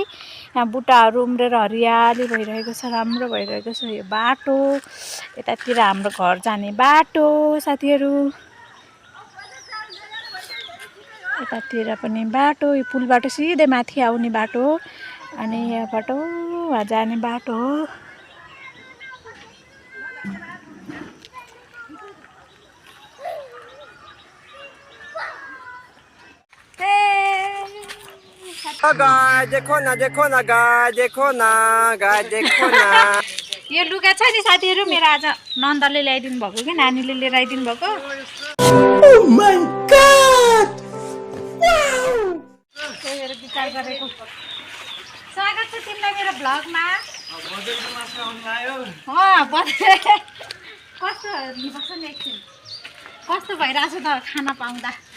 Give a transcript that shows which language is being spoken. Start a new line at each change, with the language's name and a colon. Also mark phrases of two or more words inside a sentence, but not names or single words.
Nepali: यहाँ बुट्टाहरू उम्रेर हरियाली भइरहेको छ, राम्रो भइरहेको छ। यो बाटो यतातिर हाम्रो घर जाने बाटो साथीहरू। यतातिर पनि बाटो, यो पुलबाट सिधै माथि आउने बाटो। अनि यहाँबाट वहाँ जाने बाटो हो।
Hindi: गाय देखो ना गाय देखो ना।
Nepali: यो लुगा छ नि साथीहरू, मेरो आज नन्दले ल्याइदिनु भएको कि नानीले लिएर आइदिनु भएको।
English: Oh my God!
Nepali: त्यही भएर विचार गरेको। स्वागत छ तिमीलाई मेरो भ्लगमा। कस्तो बस्छ नि एकछिन, कस्तो भइरहेछ त खाना पाउँदा?